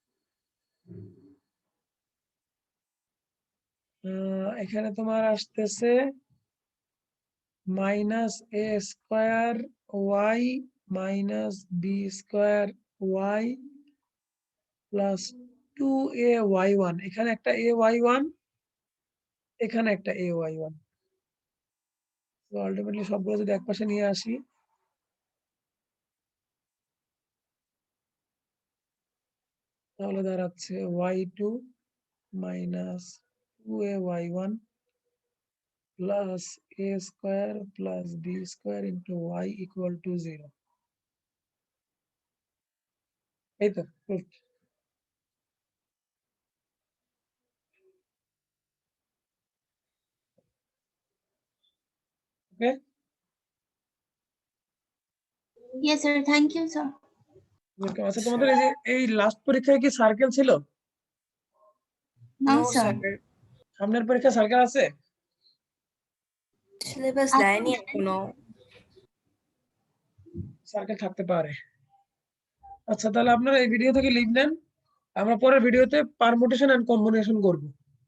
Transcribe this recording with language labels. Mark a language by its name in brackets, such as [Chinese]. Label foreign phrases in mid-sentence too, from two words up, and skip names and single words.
[Bangla] এখানে তোমার আসতেছে -a² - b² প্লাস 2ay1, এখানে একটা ay1, এখানে একটা ay1। তো আলটিমেটলি সবগুলো যদি একপাশে নিয়ে আসি, তাহলে দাঁড়াচ্ছে [English] y2 minus 2ay1 plus a² plus b² into y = 0। [Bangla] এই তো proof। ওকে, [English] Yes, sir. Thank you, sir. [Bangla] আচ্ছা, তোমাদের এই যে এই লাস্ট পরীক্ষায় কি সার্কেল ছিল? [English] No, No, sir. sir. [Bangla] সামনের পরীক্ষা সার্কেল আছে? Syllabus দেয়নি এখনো। সার্কেল থাকতে পারে। আচ্ছা, তাহলে আপনারা এই ভিডিও থেকে লিখ নেন, আমরা পরের ভিডিওতে [English] permutation and combination [Bangla] করব।